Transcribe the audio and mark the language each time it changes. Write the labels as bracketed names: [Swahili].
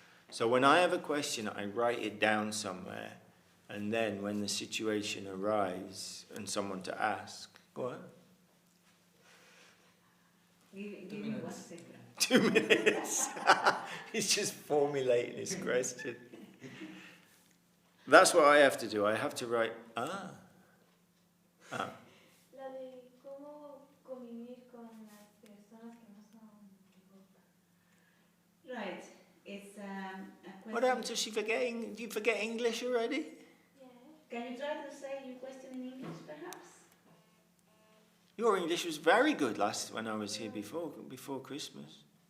[English] So when I have a question, I write it down somewhere, and then when the situation arises and someone to ask, go on. Give 2 me 1 minutes. second. 2 minutes. He's just formulating his question. That's what I have to do. I have to write, ah. [Spanish] La de cómo convivir con las personas que no son de Europa. [English] Right. It's a question. What happened to she forgetting? Do you forget English already? Yeah. Can you try to say your question in English, perhaps? Your English was very good when I was here before Christmas.